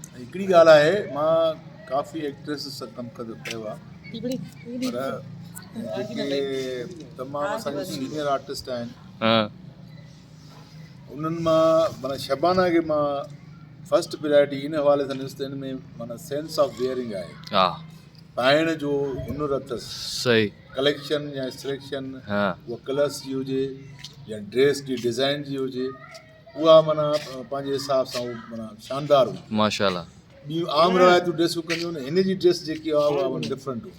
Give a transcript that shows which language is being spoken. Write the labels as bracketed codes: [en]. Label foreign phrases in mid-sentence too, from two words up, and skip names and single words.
[sd] हिकिड़ी ॻाल्हि आहे, मां काफ़ी एक्ट्रेस सां कमु कयो आहे, पर जेके तमामु असांजा सीनियर आर्टिस्ट आहिनि उन्हनि मां माना शबाना खे मां [en] first priority [sd] इन हवाले सां ॾिस त हिन में माना [en] sense of wearing [sd] आहे। हा, पाइण जो हुनुर अथसि। सही, कलेक्शन या सिलेक्शन उहा कलर्स जी हुजे या ड्रेस जी डिज़ाइन जी हुजे, उहा माना पंहिंजे हिसाब सां उहा माना शानदार हुई माशाल्लाह। ॿियूं आम रवायतूं ड्रेसूं कंदियूं न, हिन जी ड्रेस जेकी आहे उहा डिफरेंट हुई।